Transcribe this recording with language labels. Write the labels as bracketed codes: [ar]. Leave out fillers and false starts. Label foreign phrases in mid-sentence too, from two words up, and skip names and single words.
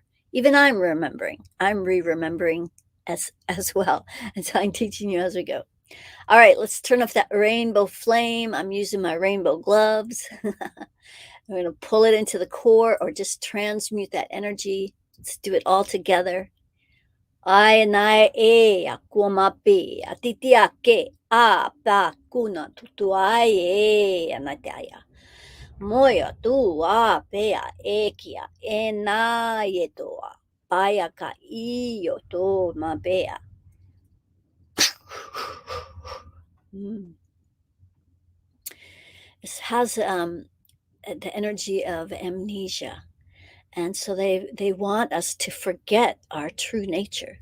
[en] Even I'm remembering. I'm remembering as well. And so I'm teaching you as we go. All right, let's turn off that rainbow flame. I'm using my rainbow gloves. I'm going to pull it into the core or just transmute that energy. Let's do it all together. Ai nai e a kuamapi a titiake a pa kuna tutuai e anaitaya. Moya tu a pea e kia e na ye toa. Paya ka iyo to mapea. This has the energy of amnesia. And so they want us to forget our true nature.